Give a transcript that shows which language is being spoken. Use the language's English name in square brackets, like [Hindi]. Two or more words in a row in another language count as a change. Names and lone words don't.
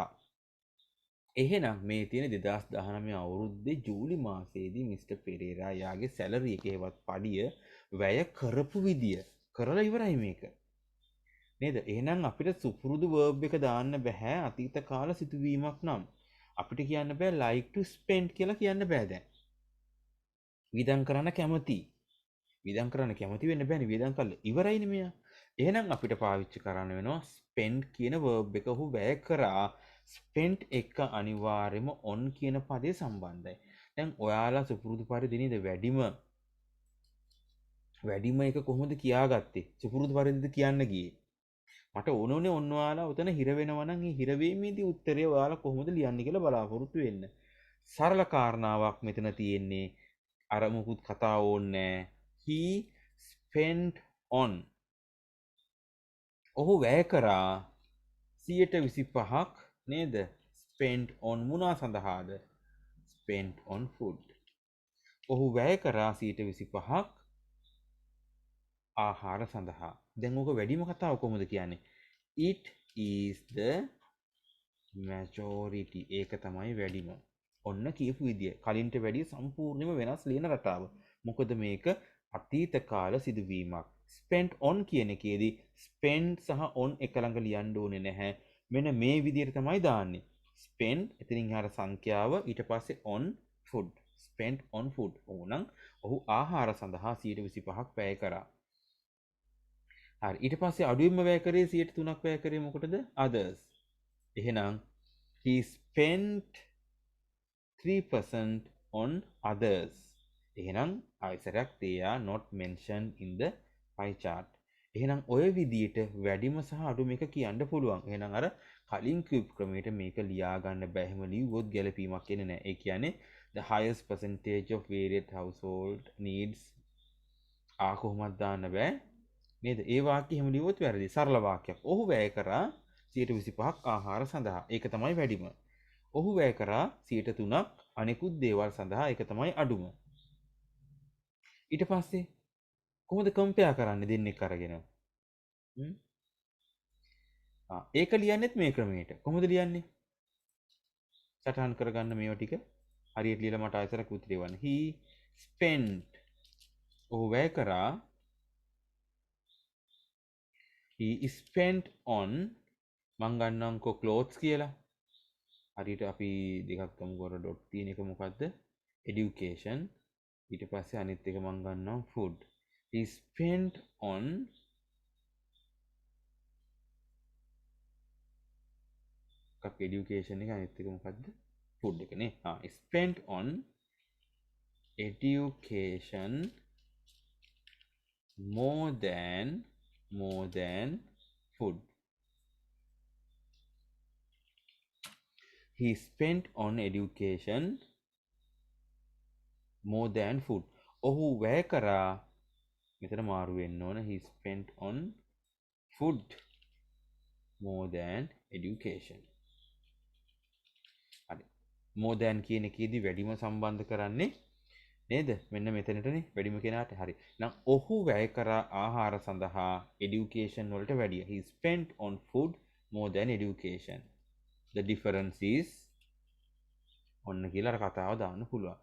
[Sinhala] එහෙනම් මේ තියෙන 2019 අවුරුද්දේ ජූලි මාසයේදී මිස්ටර් පෙරේරා යාගේ සැලරි එකේවත් පඩිය වැය කරපු විදිය කරලා ඉවරයි මේක. නේද? එහෙනම් අපිට සුපුරුදු verb එක දාන්න බෑ අතීත කාල සිදුවීමක් නම්. අපිට කියන්න බෑ [English] like to spend [Sinhala] කියලා කියන්න බෑ දැන්. වියදම් කරන්න කැමති. වියදම් කරන්න කැමති වෙන්න බෑනේ වියදම් කළා ඉවරයිනේ මෙයා. එහෙනම් අපිට පාවිච්චි කරන්න වෙනවා spend කියන verb එක ඔහු වැය කරා. spent එක අනිවාර්යයෙන්ම on කියන පදේ සම්බන්ධයි. දැන් ඔයාලා සුපුරුදු පරිදි නේද වැඩිම එක කොහොමද කියාගත්තේ? සුපුරුදු පරිදිද කියන්න ගියේ. මට ඕනෝනේ ඔන්න ඔයාලා උතන හිර වෙනවා නම් ඒ හිර වීමේදී උත්තරය ඔයාලා කොහොමද ලියන්නේ කියලා බලාපොරොත්තු වෙන්න. සරල කාරණාවක් මෙතන තියෙන්නේ. අර මුකුත් කතා ඕනේ නැහැ. [English] He spent on [Sinhala] ඔහු වැය කරා 125ක් නේද? [English] spent on [Sinhala] මොනවා සඳහාද? [English] spent on food. [Sinhala] ඔහු වැය කරා 125ක් ආහාර සඳහා. දැන් ඕක වැඩිම කතාව කොහොමද කියන්නේ? [English] It is the majority. [Sinhala] ඒක තමයි වැඩිම. ඔන්න කියපු විදිය. කලින්ට වැඩිය සම්පූර්ණයෙන්ම වෙනස් ලියන රටාව. මොකද මේක අතීත කාල සිදුවීමක්. [English] spent on [Sinhala] කියන එකේදී spend සහ on එක ළඟ ලියන්න ඕනේ නැහැ. මෙන්න මේ විදියට තමයි දාන්නේ. spend එතනින් එහාට සංඛ්‍යාව ඊට පස්සේ [English] on food. spent on food. [Sinhala] ඕනම් ඔහු ආහාර සඳහා 125ක් වැය කරා. හරි ඊට පස්සේ අඩුවෙන්ම වැය කරේ 103ක් වැය කරේ මොකටද? [English] others. එහෙනම් he spent 3% on others. [Sinhala] එහෙනම් ආයසරයක් [English] they are not mentioned in the pie chart. [Sinhala] එහෙනම් ඔය විදියට වැඩිම සහ අඩුම එක කියන්න පුළුවන්. එහෙනම් අර කලින් කියපු ක්‍රමයට මේක ලියා ගන්න බෑ. එහෙම ලියුවොත් ගැලපීමක් එන්නේ නැහැ. ඒ කියන්නේ [English] the highest percentage of varied household needs [Sinhala] කොහොමද දාන්න බෑ. නේද? ඒ වාක්‍ය එහෙම ලියුවොත් වැරදි. සරල වාක්‍යයක්. ඔහු වැය කරා 125ක් ආහාර සඳහා. ඒක තමයි වැඩිම. ඔහු වැය කරා 3%ක් අනෙකුත් දේවල් සඳහා. ඒක තමයි අඩුම. ඊට පස්සේ කොහොමද කම්පෙයා කරන්නේ දෙන්නෙක් අරගෙන? ඒක ලියන්නෙත් මේ ක්‍රමයට. කොහොමද ලියන්නේ? සටහන් කරගන්න මේවා ටික. හරියට ලියලා මට ආයතරක් උත්තරේ වන්න. [English] He spent [Sinhala] ඔහු වැය කරා [English] he spent on [Sinhala] මං ගන්නම්කෝ clothes කියලා. හරියට අපි දෙකක් ගමුකෝ ඩොට් තියෙන එක මොකද්ද? education. ඊට පස්සේ අනිත් එක මං ගන්නවා food. [English] He spent on education [Sinhala] එක අනිත් එක මොකද්ද? food එක නේ. [English] spent on education more than food. He spent on education more than food. [Sinhala] ඔහු වැය කරා මෙතන මාරු වෙන්න ඕන. [English] He spent on food more than education. [Sinhala] හරි. [English] more than [Sinhala] කියන එකේදී වැඩිම සම්බන්ධ කරන්නේ නේද? මෙන්න මෙතනටනේ වැඩිම කෙනාට. හරි. නම් ඔහු වැය කරා ආහාර සඳහා education වලට වැඩිය. [English] He spent on food more than education. The difference is [Sinhala] ඔන්න කියලා අර කතාව දාන්න පුළුවන්.